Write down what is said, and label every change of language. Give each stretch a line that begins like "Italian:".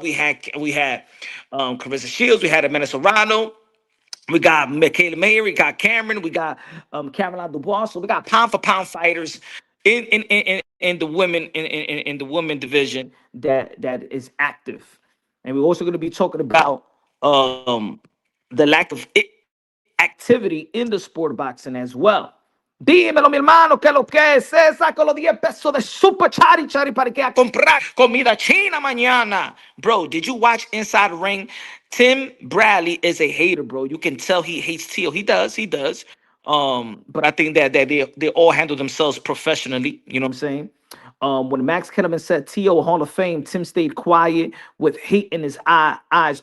English: We had Claressa Shields, we had Amanda Serrano, we got Michaela Mayer, we got Cameron, we got Caroline Dubois. So we got pound for pound fighters in the women division that is active. And we're also going to be talking about the lack of activity in the sport of boxing as well.
Spanish: Dímelo, mi hermano, que lo que es. Saco los 10 pesos de super chari chari para que a comprar comida china mañana.
English: Bro, did you watch Inside the Ring? Tim Bradley is a hater, bro. You can tell he hates Teal. He does. But I think that they all handle themselves professionally. You know what I'm saying? When Max Kellerman said T.O. Hall of Fame, Tim stayed quiet with hate in his eyes.